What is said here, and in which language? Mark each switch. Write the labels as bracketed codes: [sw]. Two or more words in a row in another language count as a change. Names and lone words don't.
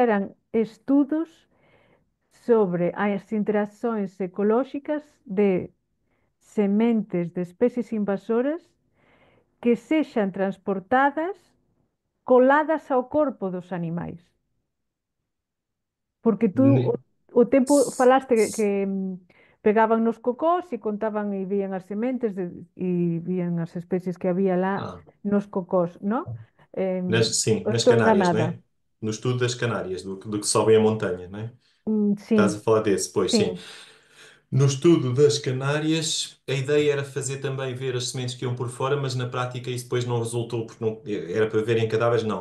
[gl] fixeran estudos sobre as interaccións ecolóxicas de sementes de especies invasoras que sexan transportadas coladas ao corpo dos animais. Porque tú ne- o tempo falaste que pegaban nos cocós e contaban e vían as sementes e vían as especies que había lá ah, nos cocós, non? [pt] sim, nas Estou Canárias, não enganada. é? No estudo das Canárias, do que sobem a montanha, não é? Estás a Sim, falar desse, pois sim. sim. No estudo das Canárias, a ideia era fazer também ver as sementes que iam por fora, mas na prática isso depois não resultou, porque não, era para verem cadáveres, não.